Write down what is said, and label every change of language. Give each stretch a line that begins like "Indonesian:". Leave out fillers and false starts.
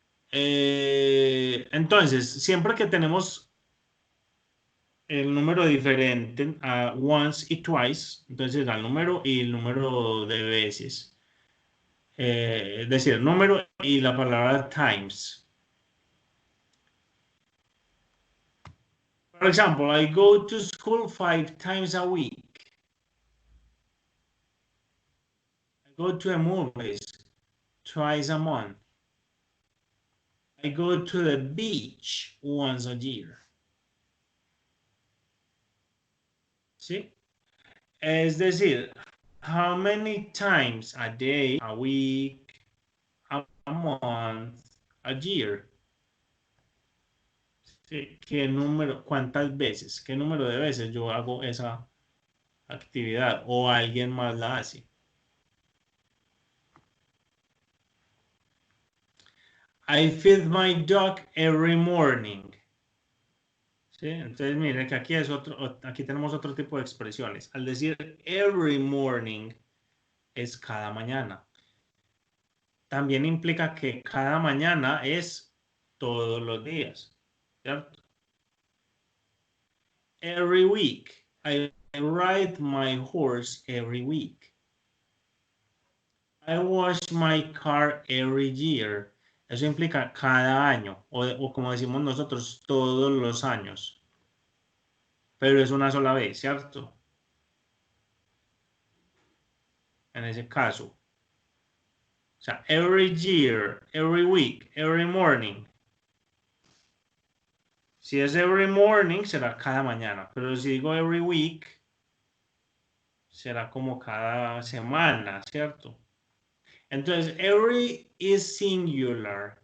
Spanish: Entonces, siempre que tenemos el número diferente a once y twice, entonces da el número y el número de veces. Es decir, el número y la palabra times.
English: For example, I go to school 5 times a week. I go to the movies twice a month. I go to the beach once a year.
Spanish: ¿Sí? Es decir,
English: how many times a day, a week, a month, a year.
Spanish: ¿Sí? ¿Qué número, cuántas veces, qué número de veces yo hago esa actividad o alguien más la hace?
English: I feed my dog every morning.
Spanish: ¿Sí? Entonces, miren que aquí tenemos otro tipo de expresiones. Al decir
English: every morning,
Spanish: es cada mañana. También implica que cada mañana es todos los días, ¿cierto?
English: Every week. I ride my horse every week. I wash my car every year.
Spanish: Eso implica cada año, o como decimos nosotros, todos los años. Pero es una sola vez, ¿cierto? En ese caso. O sea,
English: every year, every week, every morning.
Spanish: Si es
English: every morning,
Spanish: será cada mañana. Pero si digo
English: every week,
Spanish: será como cada semana, ¿cierto?
English: Entonces, every is singular.